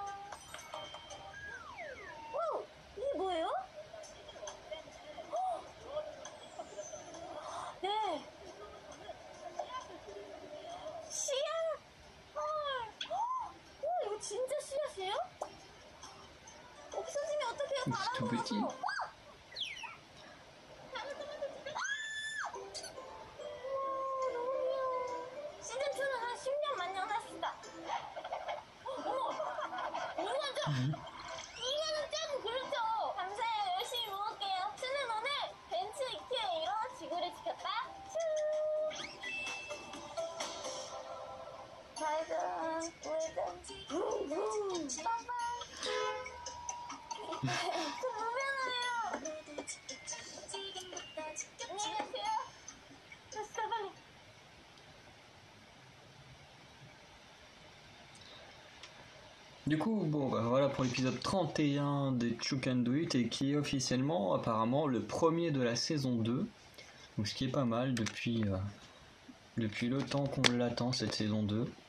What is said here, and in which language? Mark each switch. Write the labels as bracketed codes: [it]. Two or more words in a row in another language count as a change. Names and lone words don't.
[ko] 오! 이게 뭐예요? 헉! 네. 씨앗! 헐! 헉! 우와, 이거 진짜 씨앗이에요? 없어지면 어떡해요? [fr] tout petit. [ko] 바람으로. 시즌2는 한 10년 만년 했습니다. 어머! 이거죠? 이거는 좀 그렇죠? 감사해요. 열심히 먹을게요. 수는 오늘 벤츠 EQA로 지구를 지켰다. 좌회전, 우회전, 붕붕, 빵빵. 저 무면허예요. 안녕히 가세요. 됐어, 빨리. [fr] Du coup, bon, bah voilà pour l'épisode 31 des Chouk and Do It, et qui est officiellement, apparemment, le premier de la saison 2. Donc, ce qui est pas mal depuis le temps qu'on l'attend, cette saison 2.